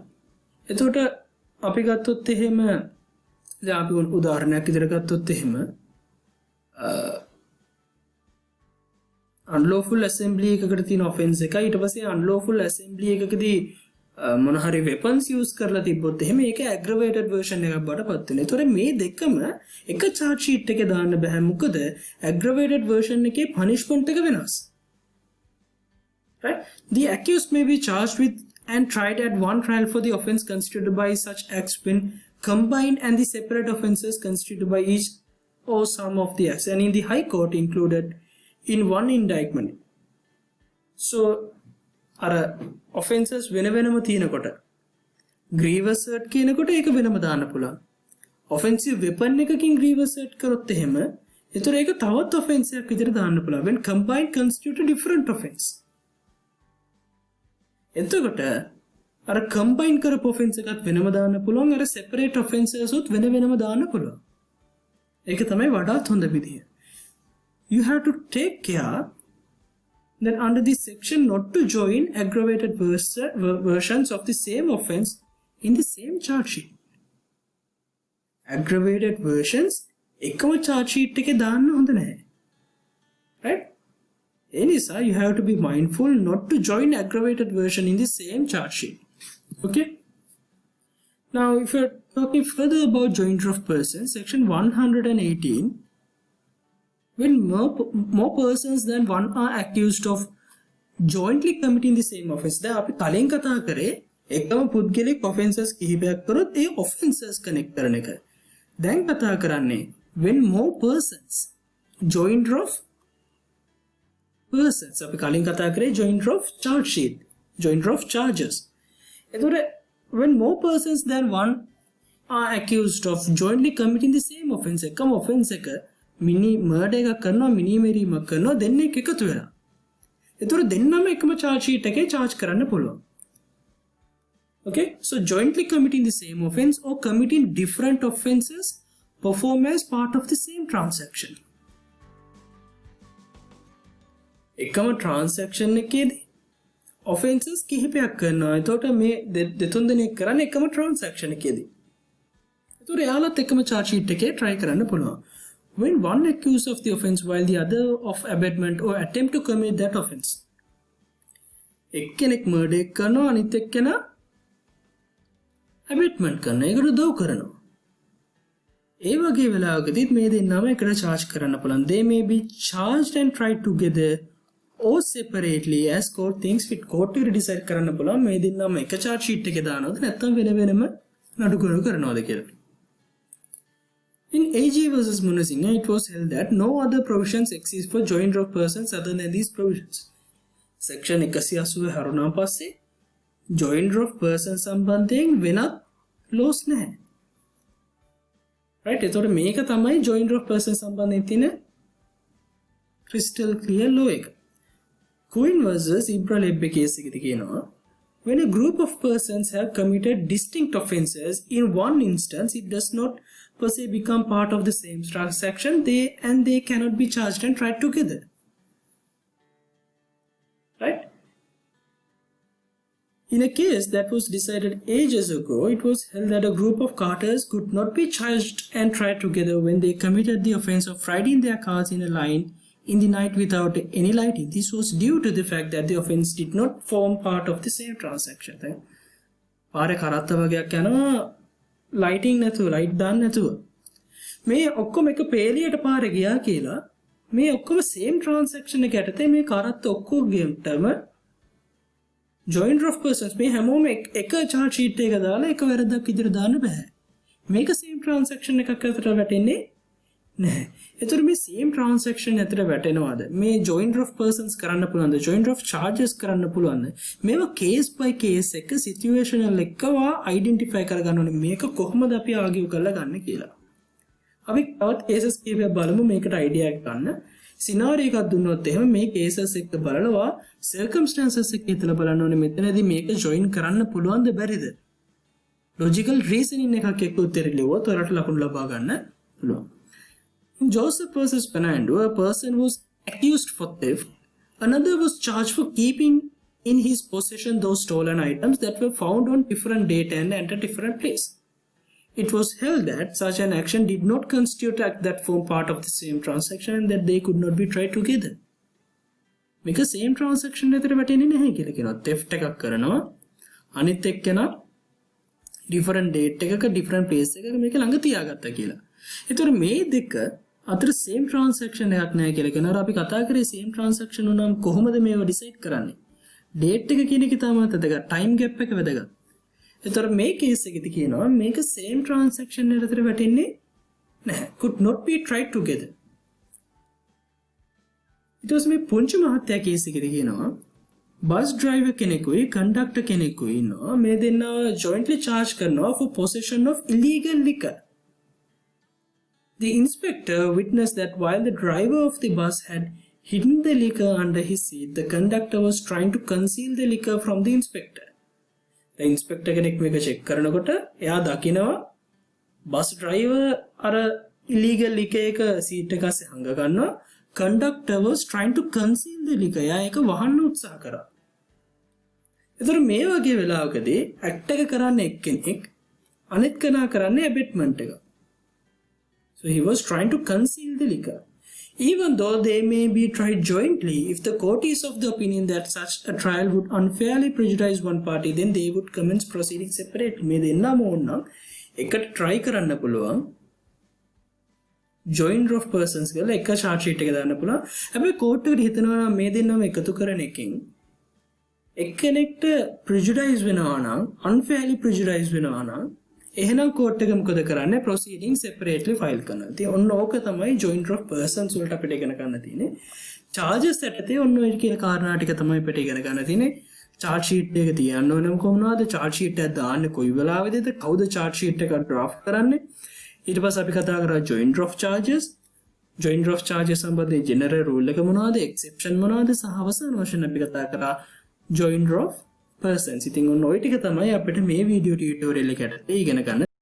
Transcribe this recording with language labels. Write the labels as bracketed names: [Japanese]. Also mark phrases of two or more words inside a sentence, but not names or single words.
[Sinhala] එතකොට අපි ගත්තොත් එහෙම දැන් අපි උදාහරණයක් විදිහට ගත්තොත් එහෙම [English] unlawful assembly [Sinhala] එකකට තියෙන offense එකයි ඊට පස්සේ [English] unlawful assembly [Sinhala] එකකදී මොන හරි [English] weapons use [Sinhala] කරලා තිබ්බොත් එහෙම ඒක [English] aggravated version [Sinhala] එකක් බවට පත් වෙනවා. ඒතකොට මේ දෙකම එක [English] charge sheet [Sinhala] එකේ දාන්න බෑ. මොකද [English] aggravated version [Sinhala] එකේ punishment එක වෙනස්. [English] Right? The accused may be charged with and tried at one trial for the offense constituted by such acts when combined and the separate offences constituted by each or some of the acts and in the High Court included in one indictment. [Sinhala] So අර offences වෙනම තියෙනකොට [English] grievous hurt [Sinhala] කියනකොට ඒක වෙනම දාන්න පුළුවන්. [English] offensive weapon [Sinhala] එකකින් [English] grievous hurt [Sinhala] කරොත් එහෙම ඒතර ඒක තවත් offense එකක් විදිහට දාන්න පුළුවන්. [English] when combined constitute a different offense. [Sinhala] එතකොට අර combine කරපු offense එකත් වෙනම දාන්න පුළුවන්. අර [English] separate offences [Sinhala] උත් වෙනම දාන්න පුළුවන්. ඒක තමයි වඩාත් හොඳ විදිය. [English] You have to take care that under this section not to join aggravated versions of the same offense in the same charge sheet. Aggravated versions [Sinhala] එකම [English] charge sheet [Sinhala] එකේ දාන්න හොඳ නැහැ. [English] Right? Elisa, you have to be mindful not to join aggravated version in the same charge sheet. Okay? Now, if you're talking further about joinder of persons, section 118, when more persons than one are accused of jointly committing the same offense. [Sinhala] දැන් අපි කලින් කතා කරේ එකම පුද්ගලික offences කිහිපයක් කරොත් ඒ [English] offences connect [Sinhala] කරන එක. දැන් කතා කරන්නේ [English] when more persons joinder of persons. [Sinhala] අපි කලින් කතා කරේ [English] joinder of charge sheet, joinder of charges. එතකොට when more persons than one are accused of jointly committing the same offense, [Sinhala] එකම offense එක මිනි මර්ඩර් එකක් කරනවා මිනි මෙරීමක් කරනවා දෙන්නෙක් එකතු වෙලා. ඒතර දෙන්නම එකම [English] charge sheet [Sinhala] එකේ charge කරන්න පුළුවන්. [English] Okay? So jointly committing the same offense or committing different offenses perform as part of the same transaction. [Sinhala] එකම transaction එකේදී offenses කිහිපයක් කරනවා. එතකොට මේ දෙතුන් දෙනෙක් කරන්නේ එකම transaction එකේදී. ඒතර එයාලත් එකම [English] charge sheet [Sinhala] එකේ try කරන්න පුළුවන්. [English] When one accused of the offense while the other of abetment or attempt to commit that offense. [Sinhala] එක්කෙනෙක් murder කරනවා අනිත් එක්කෙනා abetment කරනවා. ඒකට උදව් කරනවා. ඒ වගේ වෙලාවකදීත් මේ දෙන්නම එකට charge කරන්න පුළුවන්. [English] They may be charged and tried together or separately as court thinks fit. [Sinhala] court එක decide කරන්න පුළුවන් මේ දෙන්නම එක [English] charge sheet [Sinhala] එකේ දානවද නැත්නම් වෙනම නඩුගුරු කරනවද කියලා. [English] In AG versus Munasinghe, it was held that no other provisions exist for joinder of persons other than these provisions. [Sinhala] Section 180 හරුණා පස්සේ [English] joinder of persons [Sinhala] සම්බන්ධයෙන් වෙනත් laws නැහැ. Right? එතකොට මේක තමයි [English] joinder of persons [Sinhala] සම්බන්ධයෙන් තියෙන [English] crystal clear law [Sinhala] එක. [English] Quinn versus Ibra Lebbe case [Sinhala] එකේදී කියනවා [English] when a group of persons have committed distinct offences in one instance, it does not per se become part of the same transaction. They cannot be charged and tried together. Right? In a case that was decided ages ago, it was held that a group of carters could not be charged and tried together when they committed the offense of riding their cars in a line in the night without any lighting. This was due to the fact that the offense did not form part of the same transaction. [Sinhala] පාරේ කරත්ත වගේක් යනවා lighting නැතුව light දාන්න නැතුව මේ ඔක්කොම එක පේලියට පාරේ ගියා කියලා මේ ඔක්කොම [English] same transaction [Sinhala] එක යටතේ මේ කරත්ත ඔක්කොගෙම [English] joinder of persons [Sinhala] මේ හැමෝම එක [English] charge sheet [Sinhala] එක දාලා එක වැරද්දක් විදිහට දාන්න බෑ. මේක [English] same transaction [Sinhala] එකක් අතර වැටෙන්නේ නැහැ. ඒතර මේ [English] same transaction [Sinhala] අතර වැටෙනවාද? මේ [English] joinder of persons [Sinhala] කරන්න පුළුවන්ද? [English] joinder of charges [Sinhala] කරන්න පුළුවන්ද? මේවා [English] case by case [Sinhala] එක situational එකවා identify කරගන්න ඕනේ. මේක කොහොමද අපි argue කරලා ගන්න කියලා. අපි තවත් කේසස් කීපයක් බලමු මේකට අයිඩියා එකක් ගන්න. සිනාරියෝ එකක් දුන්නොත් එහෙම මේ කේසස් එක බලනවා සර්කම්ස්ටැන්සස් එක හිතලා බලන්න ඕනේ මෙතනදී මේක ජොයින් කරන්න පුළුවන්ද බැරිද? [English] logical reasoning [Sinhala] එකක් එක්ක උත්තර ලියුවොත් ඔයාලට ලකුණු ලබා ගන්න පුළුවන්. [English] In Joseph versus Fernando, a person was accused for theft. Another was charged for keeping in his possession those stolen items that were found on different date and at a different place. It was held that such an action did not constitute act that form part of the same transaction and that they could not be tried together. [Sinhala] මේක [English] same transaction [Sinhala] එකකට වැටෙන්නේ නැහැ කියලා කියනවා. theft එකක් කරනවා අනිත් එක්කෙනා [English] different date [Sinhala] එකක [English] different place [Sinhala] එකක මේක ළඟ තියාගත්තා කියලා. ඒතර මේ දෙක අතර [English] same transaction [Sinhala] එකක් නැහැ කියලා කියනවා. අපි කතා කරේ [English] same transaction [Sinhala] උනනම් කොහොමද මේව decide කරන්නේ? date එක කියන එක තමයි වැදගත්. [English] time gap [Sinhala] එක වැදගත්. ඒතර මේ case එකේදී කියනවා මේක [English] same transaction [Sinhala] එකකට වැටෙන්නේ නැහැ. [English] could not be tried together. [Sinhala] ඊට පස්සේ මේ පුංචි මහත්තයා case එකේදී කියනවා [English] bus driver [Sinhala] කෙනෙකුයි conductor කෙනෙකුයි ඉන්නවා. මේ දෙන්නා [English] jointly charge කරනවා for possession of illegal liquor. The inspector witnessed that while the driver of the bus had hidden the liquor under his seat, the conductor was trying to conceal the liquor from the inspector. The inspector [Sinhala] කෙනෙක් මේක check කරනකොට එයා දකිනවා [English] bus driver [Sinhala] අර [English] illegal liquor [Sinhala] එක seat එක අස්සේ හංග ගන්නවා. [English] Conductor was trying to conceal the liquor. [Sinhala] එයා ඒක වහන්න උත්සාහ කරා. ඒතර මේ වගේ වෙලාවකදී act එක කරන්නේ එක්කෙනෙක් අනිත් කෙනා කරන්නේ abetment එක. [English] So he was trying to conceal the liquor. Even though they may be tried jointly, if the court is of the opinion that such a trial would unfairly prejudice one party, then they would commence proceedings separately. [Sinhala] මේ දෙන්නම ඕනනම් එකට try කරන්න පුළුවන්. [English] Joiner of persons [Sinhala] කියලා එක [English] charge sheet [Sinhala] එක දාන්න පුළුවන්. හැබැයි court එකට හිතනවා නම් මේ දෙන්නම එකතු කරන එකෙන් එක්කෙනෙක්ට prejudice වෙනවා නම් [English] unfairly prejudice [Sinhala] වෙනවා නම් එහෙනම් court එක මොකද කරන්නේ? [English] proceeding separately file [Sinhala] කරනවා. ඉතින් ඔන්න ඕක තමයි [English] joiner of persons [Sinhala] වලට අපිට ඉගෙන ගන්න තියෙන්නේ. charges යටතේ ඔන්න ඔය කියන කාරණා ටික තමයි අපිට ඉගෙන ගන්න තියෙන්නේ. [English] charge sheet [Sinhala] එක තියන්න ඕනම කොහොමද? [English] charge sheet [Sinhala] එක දාන්නේ කොයි වෙලාවෙද? කවුද [English] charge sheet [Sinhala] එක draft කරන්නේ? ඊට පස්සේ අපි කතා කරා [English] joiner of charges. joiner of charges [Sinhala] සම්බන්ධයෙන් [English] general rule [Sinhala] එක මොනවද? exception මොනවද? සහ අවසාන වශයෙන් අපි කතා කරා [English] joiner of persons. [Sinhala] ඉතින් ඔන්න ඔය ටික තමයි අපිට මේ [English] video tutorial [Sinhala] එකකට ඉගෙන ගන්න